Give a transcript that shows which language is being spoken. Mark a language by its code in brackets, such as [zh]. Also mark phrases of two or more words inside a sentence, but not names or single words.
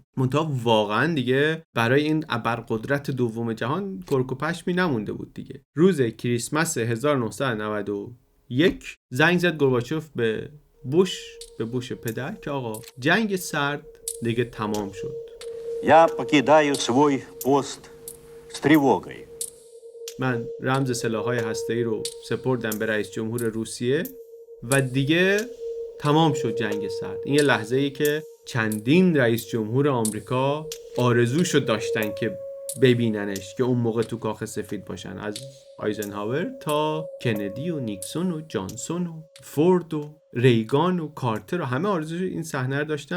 [fa] منتها واقعا دیگه برای این ابرقدرت دوم جهان کرک و پشمی نمونده بود دیگه. روز کریسمس 1991 زنگ زد گورباچف به بوش پدر که آقا جنگ سرد دیگه تمام شد. [ru] Я покидаю свой пост с тревогой. [fa] من رمز سلاح‌های هسته‌ای رو سپردم به رئیس جمهور روسیه و دیگه تمام شد جنگ سرد. این یه لحظه‌ای که چندین رئیس جمهور آمریکا آرزوشو داشتن که ببیننش، که اون موقع تو کاخ سفید باشن، از آیزنهاور تا کندی و نیکسون و جانسون و فورد و ریگان و کارتر و همه آرزوش این صحنه رو داشتن.